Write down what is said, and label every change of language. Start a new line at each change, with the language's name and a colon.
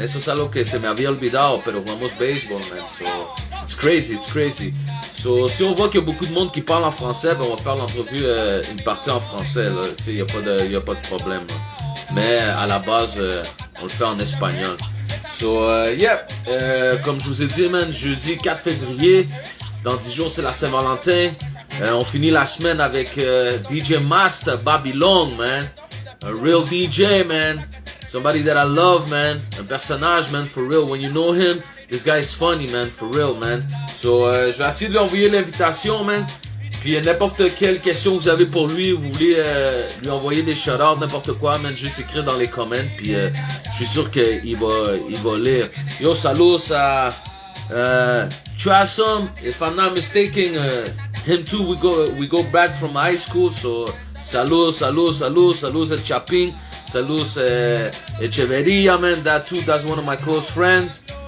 Spanish: Eso es algo que se me había olvidado, pero jugamos béisbol, man.
English: So, it's crazy.
French: So, si on voit qu'il y a beaucoup de monde qui parle en français, ben on va faire l'entrevue une partie en français, là. Tu sais, y a pas de problème, là. Mais à la base, on le fait en espagnol. So, comme je vous ai dit, man, jeudi 4 février, dans 10 jours, c'est la Saint-Valentin. On finit la semaine avec DJ Master, Babylon, man.
English: A real DJ, man. Somebody that I love, man.
French: Un personnage,
English: man, for real. When you know him, this guy is funny, man, for real, man.
French: So, je vais essayer de lui envoyer l'invitation, man. Puis n'importe quelle question que vous avez pour lui, vous voulez lui envoyer des shout-outs, n'importe quoi, man, juste écrire dans les comments, puis je suis sûr qu'il va lire.
English: Yo,
Spanish: saludos a Trasom,
English: if I'm not mistaken, him too, we go back from high school,
Spanish: so saludos a Chapin, saludos Echeverria,
English: man, that's one of my close friends.